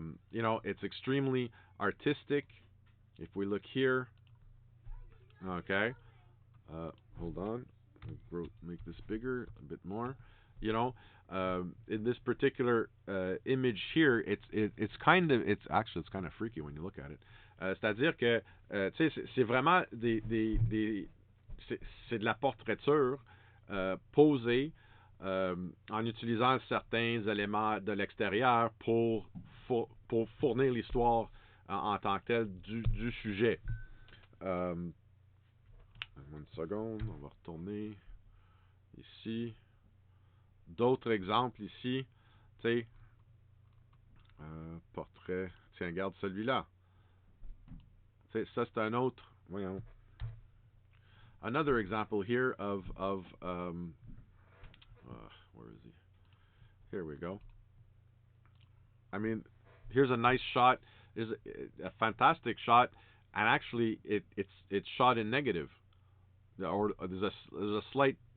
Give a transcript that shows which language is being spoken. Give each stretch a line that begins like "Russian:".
English: You know, it's extremely artistic. If we look here, okay, hold on, make this bigger a bit more. You know, in this particular image here, it's kind of, it's kind of freaky when you look at it.
French: C'est-à-dire que tu sais, c'est vraiment c'est de la portraiture posée en utilisant certains éléments de l'extérieur pour fournir l'histoire en tant que telle du sujet. Une seconde, on va retourner ici. D'autres exemples ici, tu sais, portrait, tiens, regarde celui-là. Tu sais, ça c'est un autre, voyons.
English: Another example here of where is he? Here we go. I mean, here's a nice shot. Here's a fantastic shot, and actually, it's shot in negative, or there's a slight.